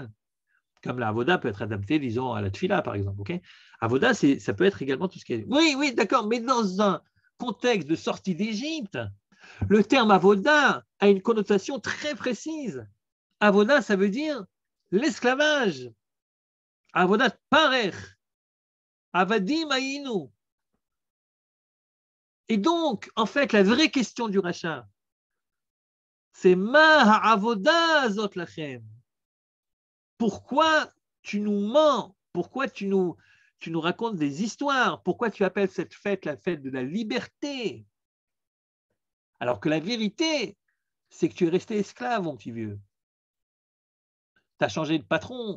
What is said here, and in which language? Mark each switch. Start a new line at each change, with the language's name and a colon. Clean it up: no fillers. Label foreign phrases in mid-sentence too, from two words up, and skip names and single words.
French: Comme la avoda peut être adaptée, disons, à la tfila, par exemple. Okay, avoda, ça peut être également tout ce qui est. Oui, d'accord, mais dans un contexte de sortie d'Égypte, le terme avoda a une connotation très précise. Avoda, ça veut dire l'esclavage.
Hebrew: עבודת פרך. עבדים היינו.
French: Et donc, en fait, la vraie question du rachat, c'est
Hebrew: מה העבודה הזאת לכם.
French: Pourquoi tu nous mens? Pourquoi tu nous racontes des histoires? Pourquoi tu appelles cette fête la fête de la liberté? Alors que la vérité, c'est que tu es resté esclave, mon petit vieux. Tu as changé de patron.